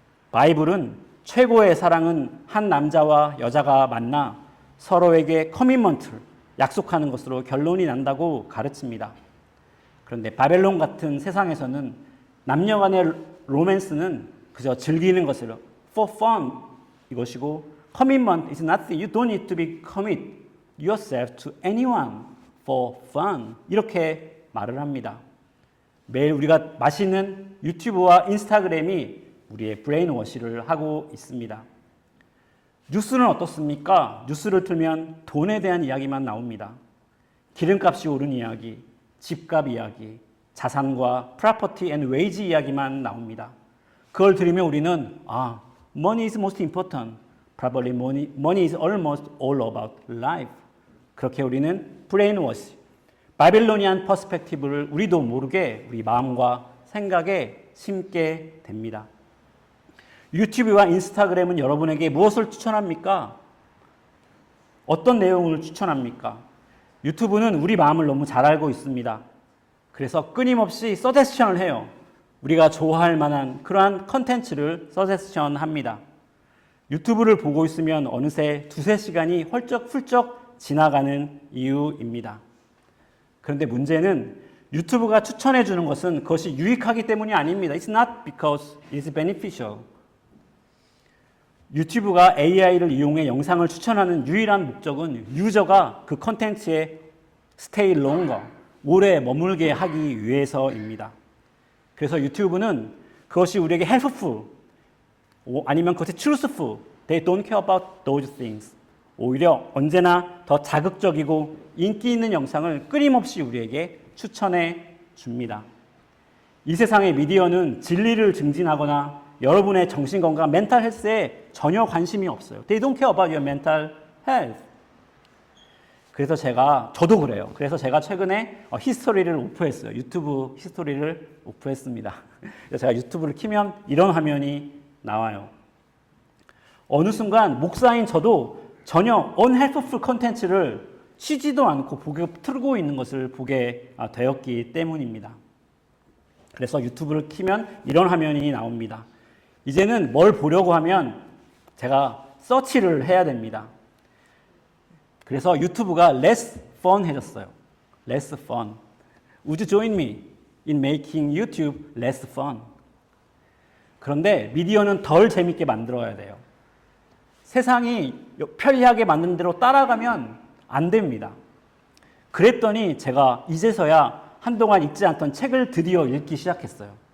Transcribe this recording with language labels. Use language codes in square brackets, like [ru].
[ko] 바이블은 최고의 사랑은 한 남자와 여자가 만나 서로에게 커미먼트를 약속하는 것으로 결론이 난다고 가르칩니다. 그런데 바벨론 같은 세상에서는 남녀 간의 로맨스는 그저 즐기는 것으로 [en] for fun [ko] 이것이고 [en] commitment is nothing. You don't need to be commit yourself to anyone for fun. [ko] 이렇게 말을 합니다. 매일 우리가 마시는 유튜브와 인스타그램이 우리의 브레인워시를 하고 있습니다. 뉴스는 어떻습니까? 뉴스를 틀면 돈에 대한 이야기만 나옵니다. 기름값이 오른 이야기, 집값 이야기, 자산과 [en] property and wage [ko] 이야기만 나옵니다. 그걸 들으면 우리는 [en] money is most important. Probably money is almost all about life. [ko] 그렇게 우리는 브레인워시, 바빌로니안 퍼스펙티브를 우리도 모르게 우리 마음과 생각에 심게 됩니다. 유튜브와 인스타그램은 여러분에게 무엇을 추천합니까? 어떤 내용을 추천합니까? 유튜브는 우리 마음을 너무 잘 알고 있습니다. 그래서 끊임없이 서제스션을 해요. 우리가 좋아할 만한 그러한 컨텐츠를 서제스션합니다. 유튜브를 보고 있으면 어느새 두세 시간이 훌쩍 지나가는 이유입니다. 그런데 문제는 유튜브가 추천해 주는 것은 그것이 유익하기 때문이 아닙니다. [en] It's not because it's beneficial. [ko] 유튜브가 AI를 이용해 영상을 추천하는 유일한 목적은 유저가 그 컨텐츠에 [en] stay longer, [ko] 오래 머물게 하기 위해서입니다. 그래서 유튜브는 그것이 우리에게 [en] helpful, [ko] 아니면 그것이 [en] truthful. They don't care about those things. [ko] 오히려 언제나 더 자극적이고 인기 있는 영상을 끊임없이 우리에게 추천해 줍니다. 이 세상의 미디어는 진리를 증진하거나 여러분의 정신건강, 멘탈 헬스에 전혀 관심이 없어요. [en] They don't care about your mental health. [ko] 그래서 저도 그래요. 그래서 제가 최근에 히스토리를 오프했어요. 유튜브 히스토리를 오프했습니다. 그래서 제가 유튜브를 키면 이런 화면이 나와요. 어느 순간 목사인 저도 전혀 unhelpful 컨텐츠를 쉬지도 않고 틀고 있는 것을 보게 되었기 때문입니다. 그래서 유튜브를 키면 이런 화면이 나옵니다. 이제는 뭘 보려고 하면 제가 서치를 해야 됩니다. 그래서 유튜브가 [en] less fun [ko] 해졌어요. [en] less fun. Would you join me in making YouTube less fun? [ko] 그런데 미디어는 덜 재밌게 만들어야 돼요. 세상이 편리하게 만든 대로 따라가면 안 됩니다. 그랬더니 제가 이제서야 한동안 읽지 않던 책을 드디어 읽기 시작했어요.